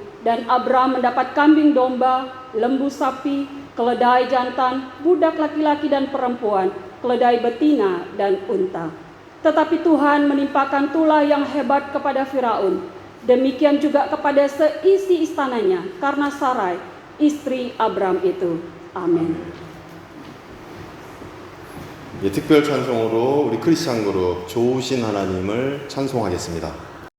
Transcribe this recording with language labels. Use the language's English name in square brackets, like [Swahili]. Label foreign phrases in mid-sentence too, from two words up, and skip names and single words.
[Indonesian] Dan Abram mendapat kambing domba, lembu sapi, keledai jantan, budak laki-laki dan perempuan, keledai betina dan unta. Tetapi Tuhan menimpakan tulah yang hebat kepada Firaun. Demikian juga kepada seisi istananya karena Sarai, istri Abram itu. Amin. [Korean] 특별 찬송으로 우리 크리스찬 그룹 좋으신 하나님을 찬송하겠습니다.